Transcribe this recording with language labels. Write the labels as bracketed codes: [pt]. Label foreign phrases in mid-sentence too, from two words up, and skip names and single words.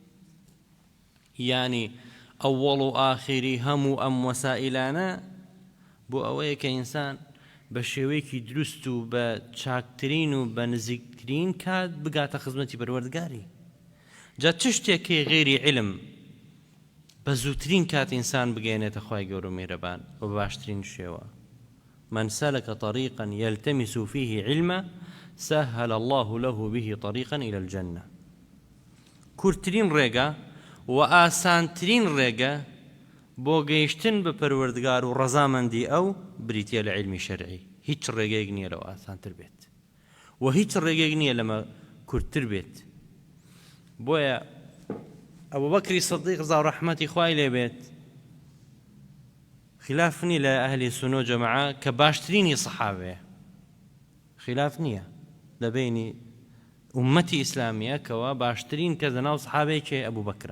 [ckb] یعنی ئەوەڵ و ئاخری هەموو ئەم وەسائلانە بۆ ئەوەیە کە ئینسان بە شێوەیەکی دروست و بە چاکترین و بە نزیکترین کات بگاتە خزمەتی پەروەردگاری جا چ شتێکی غێری علم بە زووترین کات ئینسان بگەێنێتە خوای گەورە و میهرەبان و بە باشترین شێوە. [ar] من سلك طريقا يلتمس فيه علما سهل الله له به طريقا إلى الجنة. [ckb] کورتترین ڕێگە و ئاسانترین ڕێگە بۆ گەیشتن بە پەروەردگار و ڕەزامەندی ئەو بریتە لە عیلمی شەرعی. هیچ ڕێگەیەک نییە لەو ئاسانتر بێت و هیچ ڕێگەیەک نییە لەمە کورتتر بێت. بۆیە ئەبوو بەکری سەدیق ڕزا و ڕەحمەتی خوای لێ بێت خلاف نییە لە ئەهلی سونە و جەماعە کە باشترینی سەحابەیە، خلاف نییە لە بینی ئومەتی ئیسلامیە کەوا باشترین کە لەناو سەحابەیەکێ ئەبوو بەکرە.